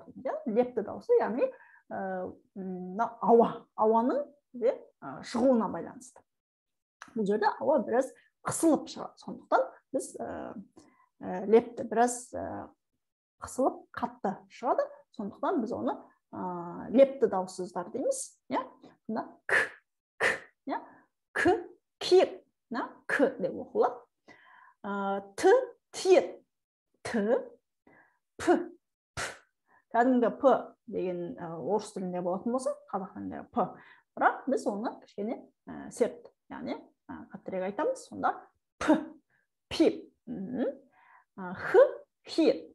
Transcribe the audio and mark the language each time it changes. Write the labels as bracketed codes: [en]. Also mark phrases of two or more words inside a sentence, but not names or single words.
[kk] Лепті дауысы, яғни ауаның шығуына байланысты. Бұл жерде ауа біраз қысылып шығады. Сондықтан біз лепті біраз қысылып қатты шығады. Сондықтан біз оны лепті дауыссыздар дейміз. К, киет. К деп оқылады. Т, тиет. Т, П. Кәдімгі П деген орыс тілінде болатын болса, қазақ тілінде П. Бірақ біз оны кішкене серт, яғни қаттырек айтамыз. Сонда П, пип. Х, хит.